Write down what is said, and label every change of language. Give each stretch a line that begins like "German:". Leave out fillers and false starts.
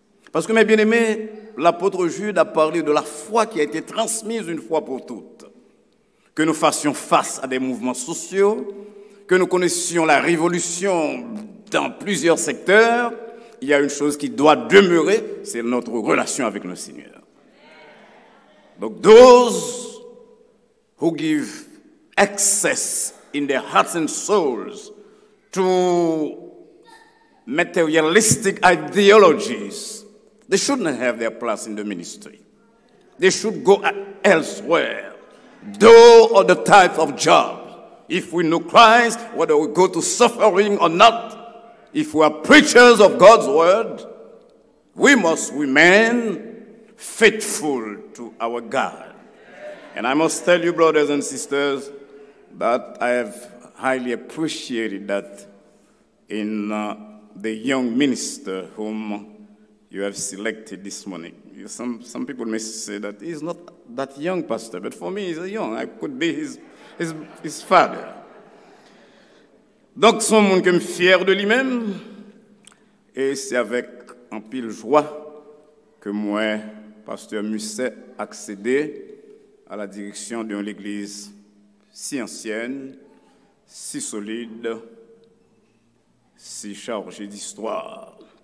French: Parce que, mes bien-aimés, l'apôtre Jude a parlé de la foi qui a été transmise une fois pour toutes. Que nous fassions face à des mouvements sociaux, que nous connaissions la révolution dans plusieurs secteurs, il y a une chose qui doit demeurer, c'est notre relation avec le Seigneur. Donc,
English: those who give access in their hearts and souls to materialistic ideologies, they shouldn't have their place in the ministry. They should go elsewhere, do other type of job. If we know Christ, whether we go to suffering or not, if we are preachers of God's word, we must remain faithful to our God. And I must tell you, brothers and sisters, that I have highly appreciated that in the young minister whom you have selected this morning. Some people may say that he's not that young, pastor, but for me, he's a young. I could be his father.
French: Donc, son monde qui est fier de lui-même, et c'est avec un pile joie que moi, pasteur Musset, accédé à la direction d'une église si ancienne, si solide, si chargée d'histoire.